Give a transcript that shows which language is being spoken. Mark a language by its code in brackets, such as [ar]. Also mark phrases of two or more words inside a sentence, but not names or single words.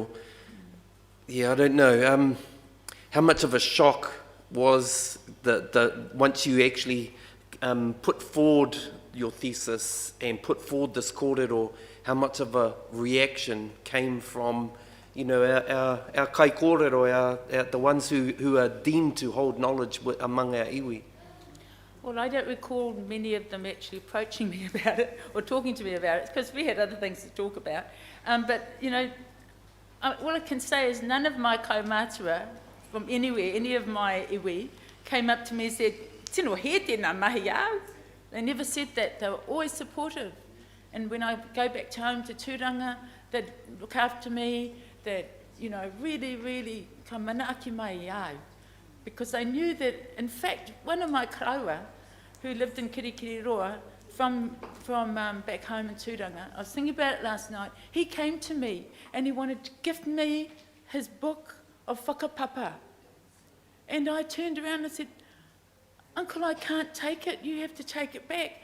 [en] Yeah, I don't know. How much of a shock was the once you actually put forward your thesis and put forward this kōrero, how much of a reaction came from, you know, our [mi] kai kōrero, [en] the ones who are deemed to hold knowledge among our iwi? Well, I don't recall many of them actually approaching me about it or talking to me about it, because we had other things to talk about. But, you know, all I can say is none of my kaumātua from anywhere, any of my iwi, came up to me and said, [mi] "Tino he tēnā mahi au." [en] They never said that. They were always supportive. And when I go back home to Tūranga, they'd look after me, that, you know, really, really [mi] ka manaaki mai au. [en] Because I knew that, in fact, one of my karaua, who lived in Kirikiriroa, from back home in Tūranga, I was thinking about it last night, he came to me and he wanted to gift me his book of whakapapa. And I turned around and said, "Uncle, I can't take it, you have to take it back."